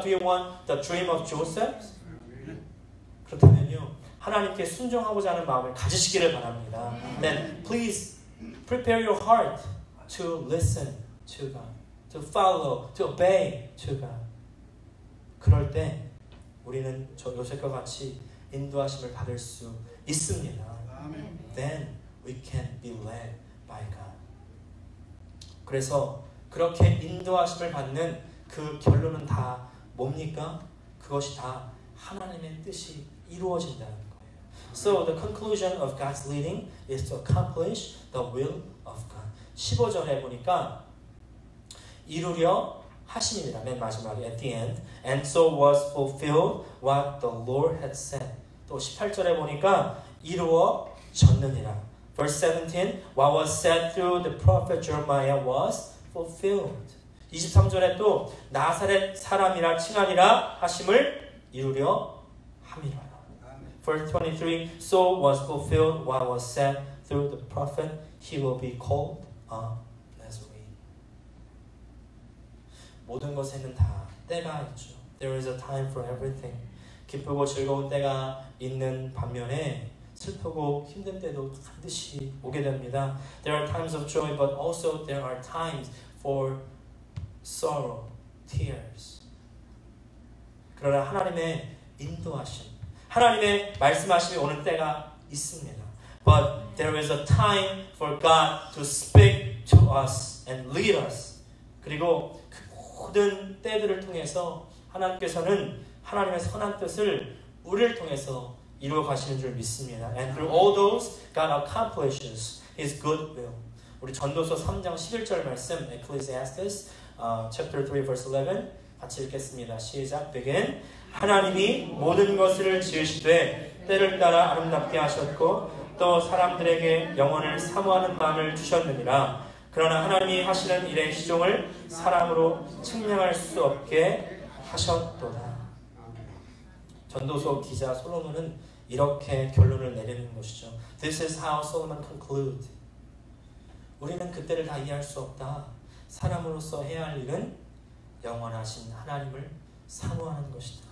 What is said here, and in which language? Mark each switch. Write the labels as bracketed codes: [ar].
[en] Do you want the dream of Joseph? [ko] 그렇다면요, 하나님께 순종하고자 하는 마음을 가지시기를 바랍니다. [en] Then please prepare your heart to listen to God, to follow, to obey to God. [ko] 그럴 때 우리는 저 요셉과 같이 인도하심을 받을 수 있습니다. [en] Then we can be led by God. [ko] 그래서 그렇게 인도하심을 받는 그 결론은 다 뭡니까? 그것이 다 하나님의 뜻이 이루어진다는 거예요. [en] So the conclusion of God's leading is to accomplish the will of God. [ko] 15절에 보니까 이루려 하심이라, 맨 마지막에 [en] at the end. And so was fulfilled what the Lord had said. [ko] 또 18절에 보니까 이루어졌느니라. [en] Verse 17, what was said through the prophet Jeremiah was fulfilled. [ko] 23절에 또 나사렛 사람이라 칭하리라 하심을 이루려 함이라. [en] Verse 23, so was fulfilled what was said through the prophet, he will be called a Nazarene. [ko] 모든 것에는 다 때가 있죠. [en] There is a time for everything. [ko] 기쁘고 즐거운 때가 있는 반면에 슬프고 힘든 때도 반드시 오게 됩니다. [en] There are times of joy, but also there are times for sorrow, tears. [ko] 그러나 하나님의 인도하심, 하나님의 말씀하심이 오는 때가 있습니다. [en] But there is a time for God to speak to us and lead us. [ko] 그리고 그 모든 때들을 통해서 하나님께서는 하나님의 선한 뜻을 우리를 통해서 이루어 가시는 줄 믿습니다. [en] And through all those, God accomplishes His good will. [ko] 우리 전도서 3장 11절 말씀, Ecclesiastes chapter 3 verse 11 같이 읽겠습니다. 시작. [en] Begin. [ko] 하나님이 모든 것을 지으시되 때를 따라 아름답게 하셨고 또 사람들에게 영원을 사모하는 마음을 주셨느니라. 그러나 하나님이 하시는 일의 시종을 사람으로 측량할 수 없게 하셨도다. 전도서 기자 솔로몬은 이렇게 결론을 내리는 것이죠. [en] This is how Solomon concludes. [ko] 우리는 그때를 다 이해할 수 없다. 사람으로서 해야 할 일은 영원하신 하나님을 사모하는 것이다.